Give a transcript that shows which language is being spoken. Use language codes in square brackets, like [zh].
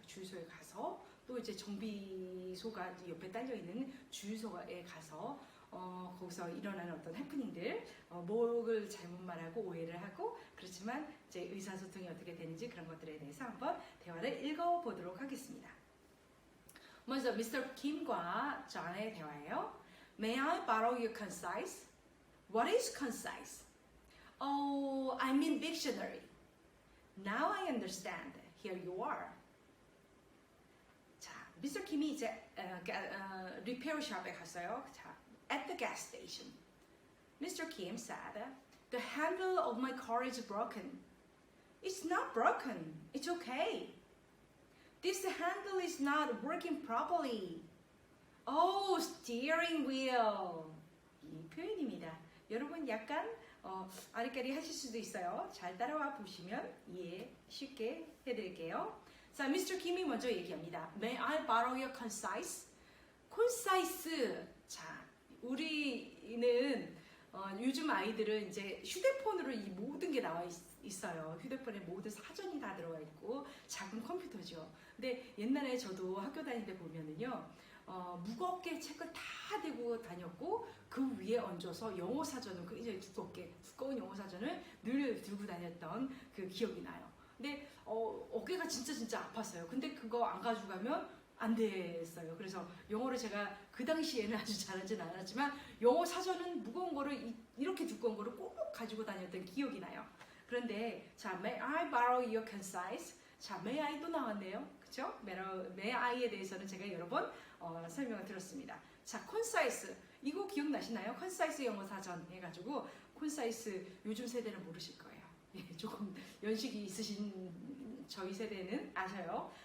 [ko] 주유소에 가서 또 이제 정비소가 옆에 딸려 있는 주유소에 가서 거기서 일어나는 어떤 해프닝들, 목을 잘못 말하고 오해를 하고, 그렇지만 이제 의사소통이 어떻게 되는지 그런 것들에 대해서 한번 대화를 읽어보도록 하겠습니다. 먼저 Mr. Kim과 존의 대화예요. [en] May I borrow your concise? What is concise? Oh, I mean dictionary. Now I understand. Here you are. 자, Mr. [ko] Kim이 이제 리페어 샵에 갔어요. [en] 자, at the gas station. Mr. Kim said, the handle of my car is broken. It's not broken. It's okay. This handle is not working properly. Oh, steering wheel. [ko] 이 표현입니다. 여러분 약간 아리까리 하실 수도 있어요. 잘 따라와 보시면 이해 쉽게 해드릴게요. 자, Mr. Kim이 먼저 얘기합니다. [en] May I borrow your concise? concise. [ko] 자, 우리는 요즘 아이들은 이제 휴대폰으로 이 모든 게 나와 있어요. 휴대폰에 모든 사전이 다 들어가 있고 작은 컴퓨터죠. 근데 옛날에 저도 학교 다닐 때 보면은요, 무겁게 책을 다 들고 다녔고 그 위에 얹어서 영어 사전을 굉장히 두꺼운 영어 사전을 늘 들고 다녔던 그 기억이 나요. 근데 어깨가 진짜 아팠어요. 근데 그거 안 가져가면 안 됐어요. 그래서 영어를 제가 그 당시에는 아주 잘하진 않았지만 영어 사전은 무거운 거를 이렇게 두꺼운 거를 꼭 가지고 다녔던 기억이 나요. 그런데 자, [en] May I borrow your concise? [ko] 자, May I도 나왔네요. 그쵸? May I에 대해서는 제가 여러 번 설명을 들었습니다. 자, concise. 이거 기억나시나요? concise 영어 사전 해가지고 concise 요즘 세대는 모르실 거예요. 예, 조금 연식이 있으신 저희 세대는 아셔요.